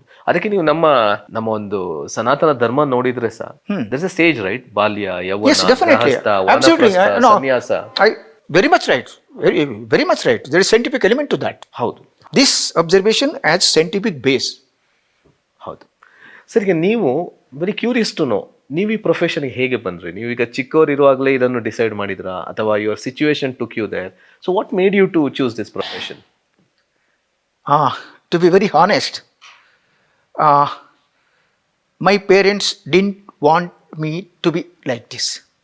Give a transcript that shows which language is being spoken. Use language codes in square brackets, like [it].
[kn] ಅದಕ್ಕೆ ನೀವು ನಮ್ಮ ಒಂದು ಸನಾತನ ಧರ್ಮ ನೋಡಿದ್ರೆ sir, [en] there's a stage, right? [kn] ಬಾಲ್ಯ, ಯೌವನ, [en] Yes, definitely. [kn] absolutely, ಸನ್ಯಾಸ. [en] Very much right. Very much right. There is scientific element to that. [kn] ಹೌದು. [en] This observation has scientific base. [kn] ಹೌದು ಸರ್. ಈಗ ನೀವು [en] very curious to know, [kn] ನೀವು ಈ ಪ್ರೊಫೆಷನ್ಗೆ ಹೇಗೆ ಬಂದ್ರಿ? ನೀವೀಗ ಚಿಕ್ಕವರಿರುವಾಗಲೇ ಇದನ್ನು ಡಿಸೈಡ್ ಮಾಡಿದ್ರಾ, ಅಥವಾ [en] Your situation took you there? So what made you to choose this profession? To be very honest, my parents didn't want me to be like this.